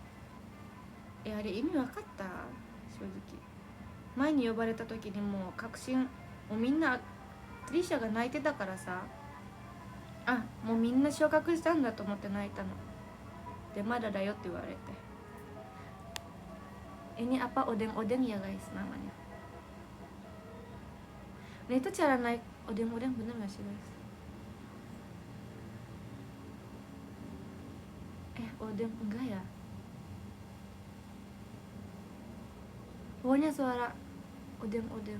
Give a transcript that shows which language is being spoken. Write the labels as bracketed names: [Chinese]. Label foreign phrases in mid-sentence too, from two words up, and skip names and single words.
[Japanese] あれ意味分かった？正直前に呼ばれた時にもう確信、もうみんなトリシャが泣いてたからさ、 もうみんな昇格したんだと思って泣いたので、まだだよって言われて。 [Indonesian] Ini apa odeng-odeng ya guys namanya. Nah itu cara naik odeng-odeng bener gak sih guys? Odeng enggak ya? Pokoknya suara odeng-odeng.